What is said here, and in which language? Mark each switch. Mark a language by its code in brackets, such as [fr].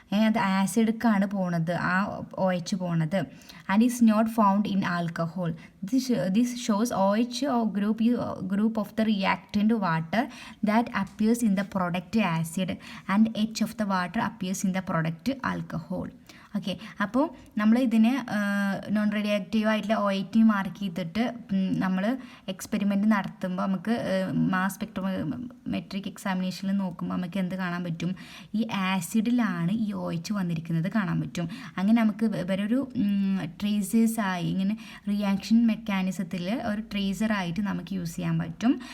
[ml] അത് ആസിഡ്ക്കാണ് പോണത്, ആ OH പോണത്. [en] And is not found in alcohol. This shows OH group of the reactant water that appears in the product acid and H of the water appears in the product alcohol. [ml] Okay, അപ്പോൾ നമ്മൾ ഇതിനെ non radio active ആയിട്ടുള്ള O18 mark ചെയ്തിട്ട് നമ്മൾ experiment നടത്തുമ്പോൾ നമുക്ക് mass സ്പെക്ട്രോമെട്രിക് എക്സാമിനേഷനിൽ നോക്കുമ്പോൾ നമുക്ക് എന്ത് കാണാൻ പറ്റും? ഈ ആസിഡിലാണ് ഈ OH വന്നിരിക്കുന്നത് കാണാൻ പറ്റും. അങ്ങനെ നമുക്ക് ഇവരൊരു ട്രേസേഴ്സായി ഇങ്ങനെ റിയാക്ഷൻ മെക്കാനിസത്തിൽ ഒരു ട്രേസറായിട്ട് നമുക്ക് യൂസ് ചെയ്യാൻ പറ്റും.